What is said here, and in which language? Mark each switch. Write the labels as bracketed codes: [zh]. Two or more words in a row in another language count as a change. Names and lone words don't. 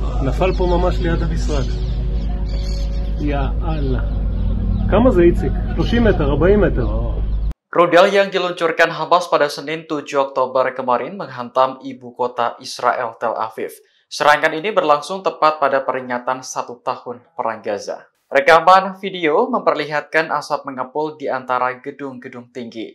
[he] נפל פה ממש ליד המשרד. [ar] يا الله. [he] כמה זה איציק? 30 meter, 40 meter. [id] Rudal yang diluncurkan Hamas pada Senin 7 Oktober kemarin menghantam ibu kota Israel, Tel Aviv. Serangan ini berlangsung tepat pada peringatan 1 tahun Perang Gaza. Rekaman video memperlihatkan asap mengepul di antara gedung-gedung tinggi.